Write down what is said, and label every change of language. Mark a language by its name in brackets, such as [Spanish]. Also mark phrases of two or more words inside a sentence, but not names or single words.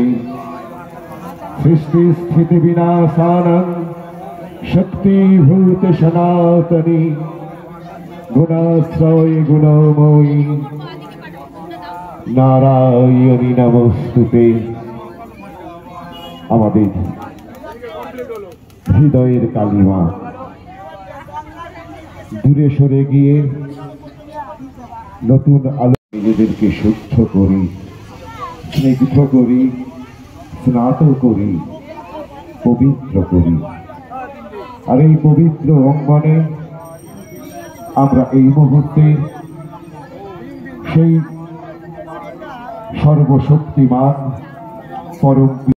[Sanskrit] सृष्टि स्थिति विनाशानं शक्तिभूत सनातनी गुणाश्रय गुणमयी नारायणी नमोस्तुते [Bangla] আমাদের হৃদয়ের কালিমা দূরে সরে গিয়ে নতুন আলো নিজেদেরকে শুদ্ধ করি স্নিগ্ধ করি স্নাত করি পবিত্র করি আর এই পবিত্র অঙ্গনে আমরা এই মুহূর্তে সেই সর্বশক্তিমান পরম